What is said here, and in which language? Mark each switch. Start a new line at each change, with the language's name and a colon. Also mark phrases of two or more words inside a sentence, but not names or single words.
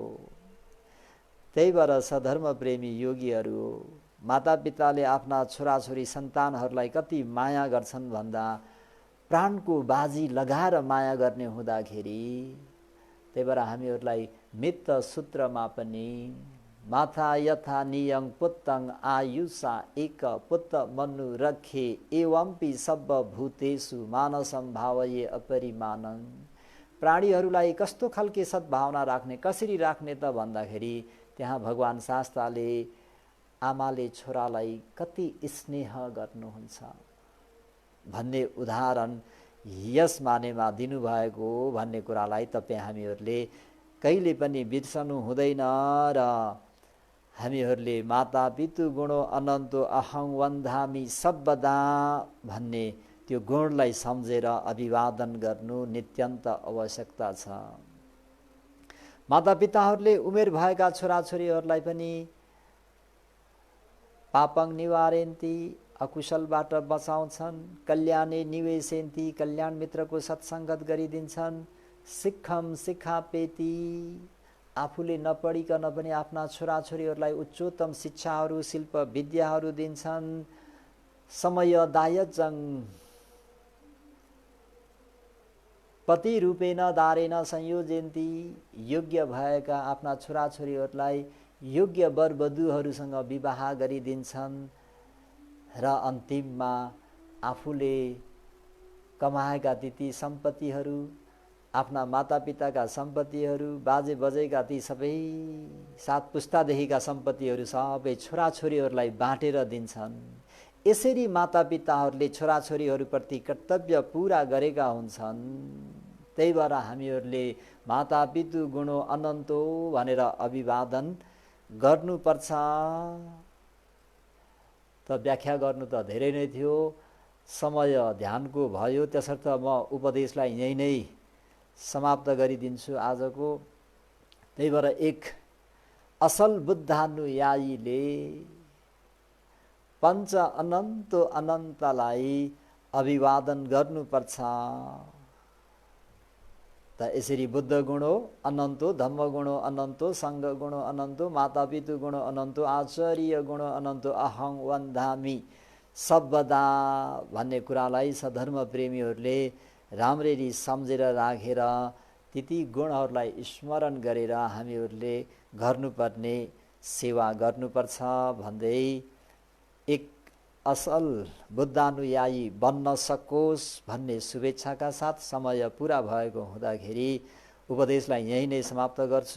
Nepali: त्यही भएर सधर्म प्रेमी योगीहरू मातापिताले आफ्ना छोराछोरी सन्तानहरूलाई कति माया गर्छन् भन्दा प्राणको बाजी लगाएर माया गर्ने हुँदाखेरि त्यही भएर हामीहरूलाई मित्त सूत्रमा पनि
Pali: माथा यथा नियं पुत्तं आयुषा एक पुत्त मनु रखे एवंपि सब भूतेषु मानसं भावये अपरिमानं।
Nepali: प्राणीहरूलाई कस्तो खालके सद्भावना राख्ने, कसरी राख्ने त भन्दाखेरि त्यहाँ भगवान शास्त्रले आमाले छोरालाई कति स्नेह गर्नुहुन्छ भन्ने उदाहरण यस मानेमा दिनुभएको भन्ने कुरालाई तपाईँ हामीहरूले कहिले पनि बिर्सनु हुँदैन। र हामीहरूले
Pali: माता पितु गुणो अनन्तो अहं वन्दामि सर्वदा
Nepali: भन्ने त्यो गुणलाई सम्झेर अभिवादन गर्नु नित्यन्त आवश्यकता छ। मातापिताहरूले उमेर भएका छोराछोरीहरूलाई पनि
Pali: पापं निवारयन्ति
Nepali: अकुशलबाट बचाउँछन्,
Pali: कल्याणे निवेशयन्ति
Nepali: कल्याण मित्रको सत्सङ्गत गरिदिन्छन्,
Pali: शिक्षम शिक्षापेति
Nepali: आफूले नपढिकन पनि आफ्ना छोराछोरीहरूलाई उच्चोत्तम शिक्षाहरू शिल्प विद्याहरू दिन्छन्,
Pali: समयदायजं पति रूपेण दारेण संयोजयन्ति
Nepali: योग्य भएका आफ्ना छोराछोरीहरूलाई योग्य वरवधुहरूसँग विवाह गरिदिन्छन् र अन्तिममा आफूले कमाएका ती सम्पत्तिहरू आफ्ना मातापिताका सम्पत्तिहरू बाजे बजैका ती सबै सात पुस्तादेखिका सम्पत्तिहरू सबै छोराछोरीहरूलाई बाँटेर दिन्छन्। यसरी मातापिताहरूले छोराछोरीहरूप्रति कर्तव्य पुरा गरेका हुन्छन्। त्यही भएर हामीहरूले
Pali: माता पितु गुणो अनन्तो
Nepali: भनेर अभिवादन गर्नुपर्छ। त व्याख्या गर्नु त धेरै नै थियो, समय ध्यानको भयो, त्यसर्थ म उपदेशलाई यही नै समाप्त गरिदिन्छु आजको। त्यही भएर एक असल बुद्धानुयायीले
Pali: पञ्च अनन्तो
Nepali: अनन्तलाई अभिवादन गर्नुपर्छ। त यसरी
Pali: बुद्ध गुणो अनन्तो, धम्म गुणो अनन्तो, सङ्घ गुणो अनन्तो, मातापितु गुणो अनन्तो, आचार्य गुणो अनन्तो, अहं वन्दामि सर्वदा
Nepali: भन्ने कुरालाई सधर्म प्रेमीहरूले राम्ररी सम्झेर राखेर ती गुणहरूलाई स्मरण गरेर हामीहरूले गर्नुपर्ने सेवा गर्नुपर्छ भन्दै एक असल बुद्धानुयायी बन्न सकोस् भन्ने शुभेच्छाका साथ समय पुरा भएको हुँदाखेरि उपदेशलाई यही नै समाप्त गर्छु।